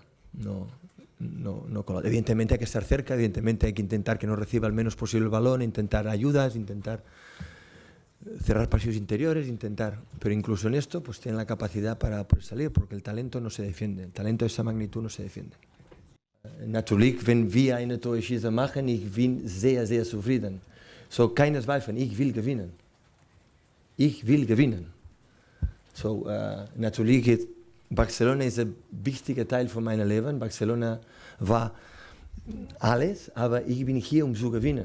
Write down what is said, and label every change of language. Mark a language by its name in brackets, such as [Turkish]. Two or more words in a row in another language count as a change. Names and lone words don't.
[Spanish] Evidentemente hay que estar cerca, evidentemente hay que intentar que no reciba el menos posible el balón, intentar ayudas, intentar cerrar pasillos interiores, pero incluso en esto pues tienen la capacidad para poder salir, porque el talento no se defiende, el talento de esa magnitud no se defiende. [German] Natürlich, wenn wir eine Torschieße machen, ich bin sehr, sehr zufrieden. So, keine Zweifel, ich will gewinnen. Ich will gewinnen. So, natürlich, Barcelona ist ein wichtiger Teil von meinem Leben. Barcelona war alles, aber ich bin hier, um zu gewinnen.